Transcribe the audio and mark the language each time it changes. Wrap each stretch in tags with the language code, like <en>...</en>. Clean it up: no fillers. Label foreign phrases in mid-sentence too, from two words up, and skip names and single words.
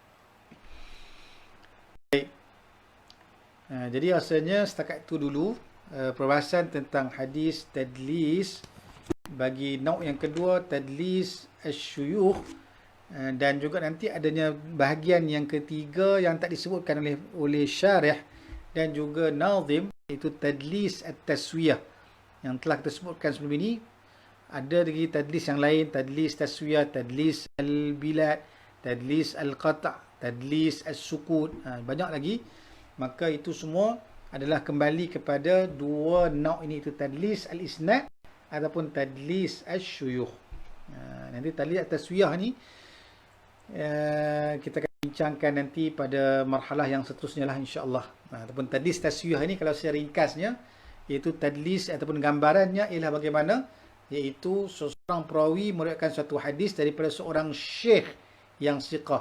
<ms>Baik. Jadi rasanya setakat itu dulu perbahasan tentang hadis tadlis bagi nau' yang kedua,</ms> <ar>تدليس الشيوخ,</ar> <ms>dan juga nanti adanya bahagian yang ketiga yang tak disebutkan oleh syarih dan juga nazim, iaitu</ms> <ar>تدليس التسوية</ar> <ms>yang telah kita sebutkan sebelum ini. Ada lagi tadlis yang lain,</ms> <ar>تدليس تسوية، تدليس البلاد، تدليس القطع، تدليس السكوت,</ar> <ms>banyak lagi. Maka itu semua adalah kembali kepada dua nauk ini, itu</ms> <ar>تدليس الإسناد</ar> <ms>ataupun</ms> <ar>تدليس الشيوخ.</ar> <ms>Nanti</ms> <ar>تدليس التسوية</ar> <ms>ni kita akan bincangkan nanti pada marhalah yang seterusnya lah,</ms> <ar>إن شاء الله.</ar> <ms>Ataupun</ms> <ar>تدليس تسوية</ar> <ms>ni kalau secara ringkasnya iaitu tadlis ataupun gambarannya ialah bagaimana, iaitu seorang perawi meriwayatkan suatu hadis daripada seorang syekh yang siqah.</ms>